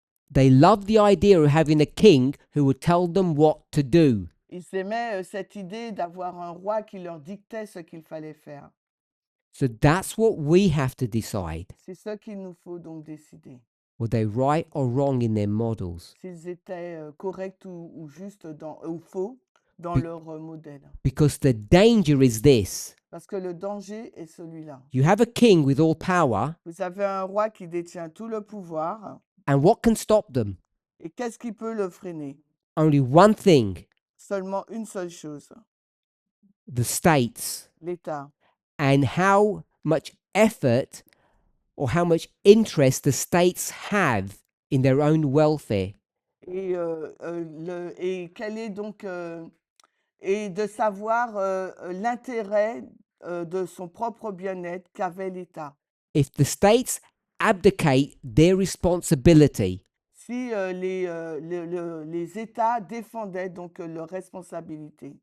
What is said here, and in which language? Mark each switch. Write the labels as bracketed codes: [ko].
[en] They loved the idea of having a king who would tell them what to do. [fr] Ils aimaient cette idée d'avoir un roi qui leur dictait ce qu'il fallait faire. [en] So that's what we have to decide. [fr] C'est ce qu'il nous faut donc décider. [en] Were they right or wrong in their models? [fr] S'ils étaient corrects ou justes ou faux dans Be- leur modèle. [en] Because the danger is this. [fr] Parce que le danger est celui-là. [en] You have a king with all power, [fr] Vous avez un roi qui détient tout le pouvoir. [en] and what can stop them? [fr] Et qu'est-ce qui peut le freiner? [en] Only one thing, [fr] Seulement une seule chose, [en] the states, [fr] l'État. [en] and how much effort or how much interest the states have in their own welfare. [fr] Et quel est donc et de savoir l'intérêt de son propre bien-être qu'avait l'État. [en] If the states abdicate their responsibility, [fr] Si les États défendaient donc leurs responsabilités.